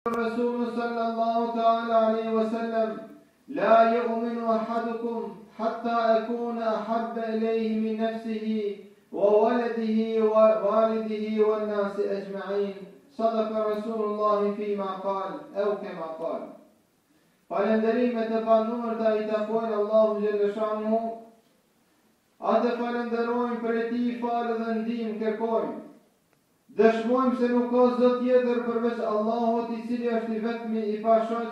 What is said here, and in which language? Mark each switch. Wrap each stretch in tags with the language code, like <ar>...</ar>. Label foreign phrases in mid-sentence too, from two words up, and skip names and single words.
<ar>الرسول صلى الله تعالى عليه وسلم لا يؤمن أحدكم حتى أكون أحب إليه من نفسه وولده ووالده والناس أجمعين صدق رسول الله فيما قال أو كما قال.</ar> <sq>Falenderimet e panumërta I takojnë Allahu</sq> <ar>جل شأنه,</ar> <sq>atë falenderojmë për e ti falë dhe ndihmë kërkojmë. Dëshmojmë se nuk ka zot tjetër përveç Allahut I cili është I vetmi I pashoq.</sq>